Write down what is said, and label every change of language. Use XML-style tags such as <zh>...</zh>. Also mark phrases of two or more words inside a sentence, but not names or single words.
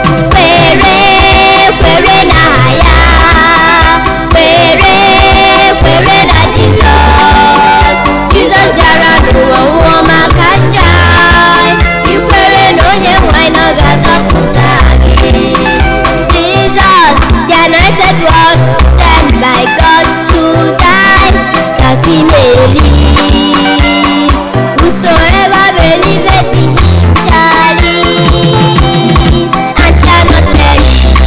<ig>Kwere, kwere n'aha ya. Kwere, kwere na Jizọs. Jizọs bịara n'ụwa nwụọ maka njọ anyị. I kwere na onye nwe anyị na ọ ga-azọpụta gị.</ig> <en>Jesus, the anointed one, sent by God to die, that he may live. Whosoever believeth in him shall live and shall not perish.</en>